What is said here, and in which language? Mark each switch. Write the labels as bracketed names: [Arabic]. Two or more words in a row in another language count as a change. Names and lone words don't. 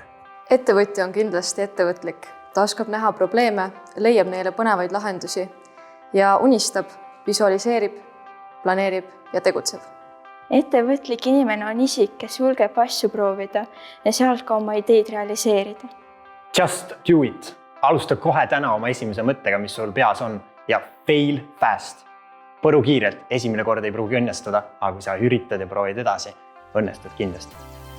[Estonian] Ettevõtja on kindlasti ettevõtlik. Ta oskab näha probleeme, leiab neile põnevaid lahendusi ja unistab, visualiseerib, planeerib ja tegutseb. Ettevõtlik inimene on isik, kes julgeb asju proovida ja sealt ka oma ideid realiseerida. [English] Just do it! [Estonian] Alusta kohe täna oma esimese mõttega, mis sul peas on ja [English] fail fast. [Estonian] Põru kiirelt, esimene kord ei pruugi õnnestuda, aga kui sa üritad ja proovid edasi, õnnestud kindlasti.